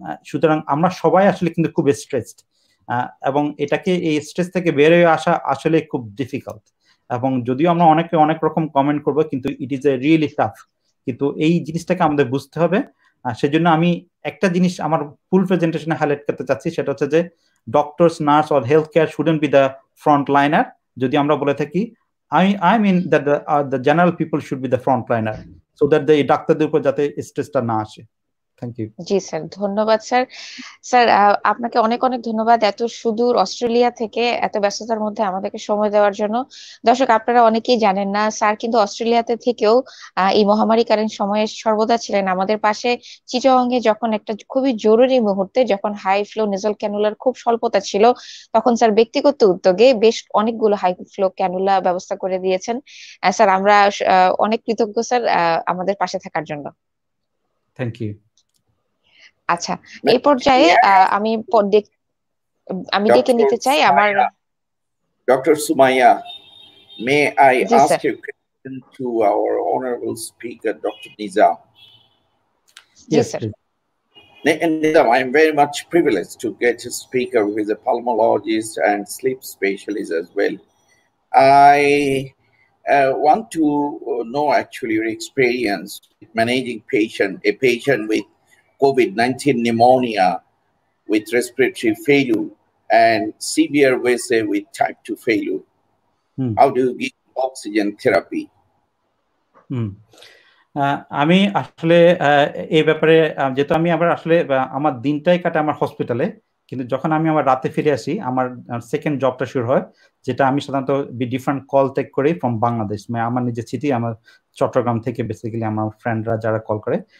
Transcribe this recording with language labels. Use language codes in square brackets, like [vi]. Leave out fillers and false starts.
[bn] সুতরাং আমরা সবাই আসলে কিন্তু খুব স্ট্রেসড, এবং এটাকে এই স্ট্রেস থেকে বের হয়ে আসা আসলে খুব ডিফিকাল্ট। এবং যদিও আমরা অনেক রকম কমেন্ট করবো, কিন্তু [en] It is a really tough. [bn] কিন্তু এই জিনিসটাকে আমাদের বুঝতে হবে। সেজন্য আমি একটা জিনিস আমার ফুল প্রেজেন্টেশনে হাইলাইট করতে চাচ্ছি, সেটা হচ্ছে যে [en] Doctors, nurse or health care shouldn't be the front liner. [bn] যদি আমরা বলে থাকি, [en] I mean that the general people should be the front liner, so that the [bn] ডাক্তারদের উপর যাতে স্ট্রেসটা না আসে। [en] Thank you. [bn] জি স্যার, ধন্যবাদ স্যার। স্যার, আপনাকে অনেক ধন্যবাদ এত সুদূর অস্ট্রেলিয়া থেকে এত ব্যস্ততার মধ্যে আমাদেরকে সময় দেওয়ার জন্য। দর্শক, আপনারা অনেকেই জানেন না, স্যার কিন্তু অস্ট্রেলিয়াতে থেকেও এই মহামারীকালীন সময়ে সর্বদা ছিলেন আমাদের পাশে। চিটাগংয়ে যখন একটা খুবই জরুরি মুহূর্তে, যখন হাই ফ্লো নেজাল ক্যানুলার খুব স্বল্পতা ছিল, তখন স্যার ব্যক্তিগত উদ্যোগে বেশ অনেকগুলো হাই ফ্লো ক্যানুলা ব্যবস্থা করে দিয়েছেন। স্যার, আমরা অনেক কৃতজ্ঞ স্যার আমাদের পাশে থাকার জন্য। Thank you. আচ্ছা, এই পর্যায়ে আমি ডেকে নিতে চাই আমার [en] Dr. Sumaya, may I ask a question to our honorable speaker, Dr. Nizam? Yes, sir. Nizam, I'm very much privileged to get a speaker who is a pulmonologist and sleep specialist as well. I want to know actually your experience with managing a patient with COVID-19 pneumonia, with respiratory failure, and severe VSA with type 2 failure. How do you give oxygen therapy? [bn] আমি আসলে এই ব্যাপারে, যেহেতু আমি আসলে আমার দিনটাই কাটে আমার হসপিটালে, কিন্তু যখন আমি আমার রাতে ফিরে আসি, আমার সেকেন্ড জবটা শুরু হয়, যেটা আমি সাধারণত ডিফারেন্ট কল টেক করি ফ্রম বাংলাদেশ, মানে আমার নিজের সিটি, আমার চট্টগ্রাম থেকে বেসিক্যালি আমার ফ্রেন্ডরা যারা কল করে।